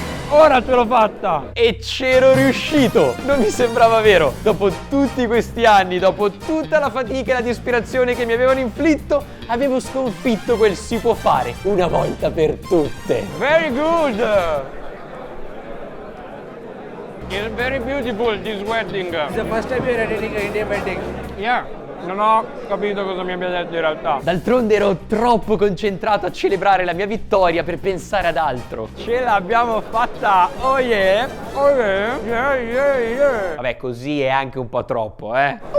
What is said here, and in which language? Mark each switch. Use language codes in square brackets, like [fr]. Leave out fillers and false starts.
[it] Ora ce l'ho fatta! E c'ero riuscito! Non mi sembrava vero! Dopo tutti questi anni, dopo tutta la fatica e la disperazione che mi avevano inflitto, avevo sconfitto quel si può fare una volta per tutte. [en] Very good! It's very beautiful this wedding. It's the first time you're attending an Indian wedding. Yeah. [it] Non ho capito cosa mi abbia detto in realtà. D'altronde ero troppo concentrato a celebrare la mia vittoria per pensare ad altro. Ce l'abbiamo fatta! [en] Oh yeah! Oh yeah! Yeah, yeah, yeah! [it] Vabbè, così è anche un po' troppo, eh?